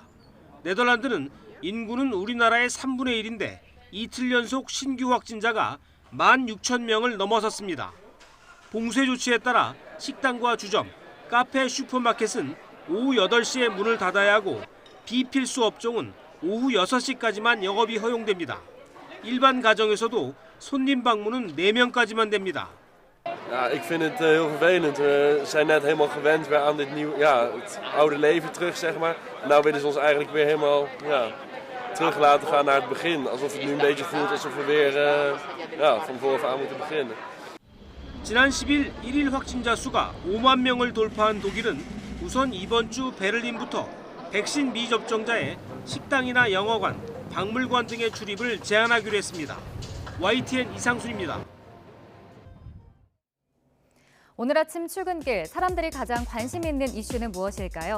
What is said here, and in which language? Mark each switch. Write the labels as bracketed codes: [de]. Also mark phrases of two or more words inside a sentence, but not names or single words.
[ko] 네덜란드는 인구는 우리나라의 3분의 1인데 이틀 연속 신규 확진자가 16,000명을 넘어섰습니다. 봉쇄 조치에 따라 식당과 주점, 카페, 슈퍼마켓은 오후 8시에 문을 닫아야 하고 비필수 업종은 오후 6시까지만 영업이 허용됩니다. 일반 가정에서도 손님 방문은 4명까지만 됩니다. [nl] Ja, ik vind het heel vervelend. We zijn net helemaal gewend weer aan dit het oude leven terug, zeg maar. Nou willen ze ons eigenlijk weer helemaal terug laten gaan naar het begin. Alsof het nu een beetje voelt alsof we weer van vooraf aan moeten beginnen. [ko] 지난 10일 1일 확진자 수가 5만 명을 돌파한 독일은 우선 이번 주 베를린부터 백신 미접종자의 식당이나 영화관, 박물관 등의 출입을 제한하기로 했습니다. YTN 이상순입니다. 오늘 아침 출근길 사람들이 가장 관심 있는 이슈는 무엇일까요?